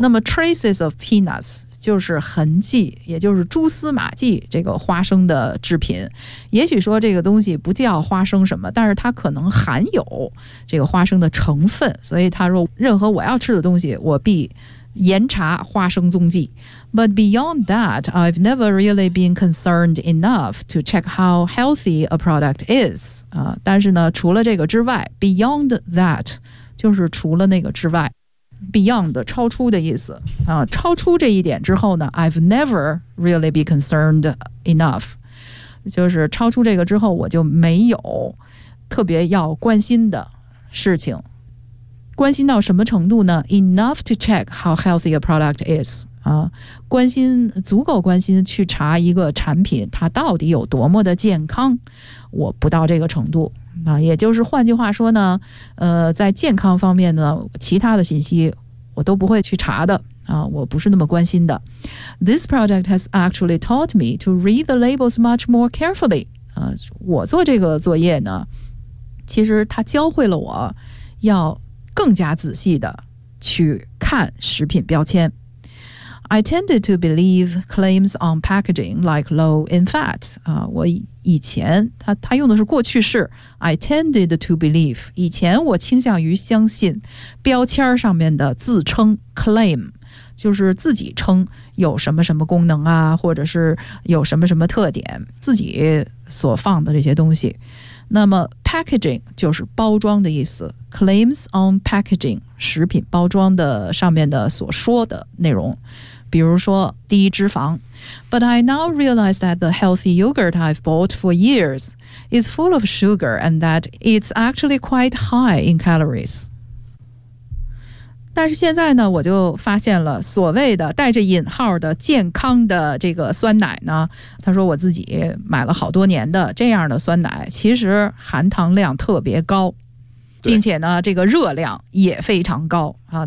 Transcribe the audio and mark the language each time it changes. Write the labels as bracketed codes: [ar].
[zh] 那么 [en] traces of peanuts [zh] 就是痕迹，也就是蛛丝马迹，这个花生的制品。也许说这个东西不叫花生什么，但是它可能含有这个花生的成分，所以他说任何我要吃的东西，我必严查花生踪迹。 [en] But beyond that, I've never really been concerned enough to check how healthy a product is. [zh] 但是呢，除了这个之外 ， [en] beyond that [zh] 就是除了那个之外 ，beyond 超出的意思啊，超出这一点之后呢 ， [en] I've never really been concerned enough， [zh] 就是超出这个之后，我就没有特别要关心的事情。关心到什么程度呢 ？ [en] Enough to check how healthy a product is [zh] 啊，关心足够关心去查一个产品它到底有多么的健康，我不到这个程度啊。也就是换句话说呢，在健康方面呢，其他的信息我都不会去查的啊，我不是那么关心的。 [en] This project has actually taught me to read the labels much more carefully [zh] 啊，我做这个作业呢，其实它教会了我要更加仔细的去看食品标签。 [en] I tended to believe claims on packaging like low in fat [zh] 我以前 他用的是过去式 [en] I tended to believe [zh] 以前我倾向于相信标签上面的自称 claim 就是自己称有什么什么功能啊，或者是有什么什么特点，自己所放的这些东西。那么 packaging 就是包装的意思， [en] claims on packaging [zh] 食品包装的上面的所说的内容，比如说低脂肪。 [en] But I now realize that the healthy yogurt I've bought for years is full of sugar and that it's actually quite high in calories. [zh] 但是现在呢，我就发现了所谓的带着引号的健康的这个酸奶呢，他说我自己买了好多年的这样的酸奶，其实含糖量特别高，并且呢这个热量也非常高啊。